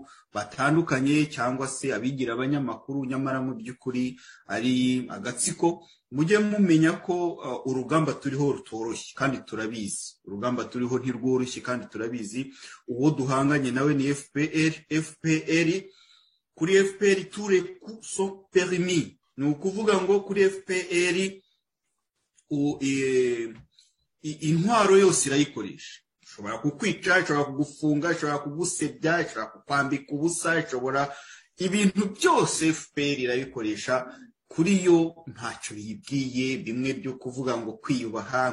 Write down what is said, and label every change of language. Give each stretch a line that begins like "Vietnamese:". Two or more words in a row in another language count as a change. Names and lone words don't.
Kinyarwanda: batandukanye cyangwa se abigira abanyamakuru nyamara mu by'ukuri ari agatsiko mujye mumenya ko urugamba turiho rutoroshye kandi turabizi urugamba turiho ntirworoshye kandi turabizi uwo duhanganye nawe ni FPR kuri FPR
French: tous les coups sont permis
Kinyarwanda: ni ukuvuga ngo kuri FPR intwaro yose irayikoresha ishobora kukwica ishobora kugufunga ishobora kugusebya ishobora kukwambika ubusa ishobora ibintu byose FPR irabikoresha kuri yo ntacyo yibwiye bimwe byo kuvuga ngo kwiyubaha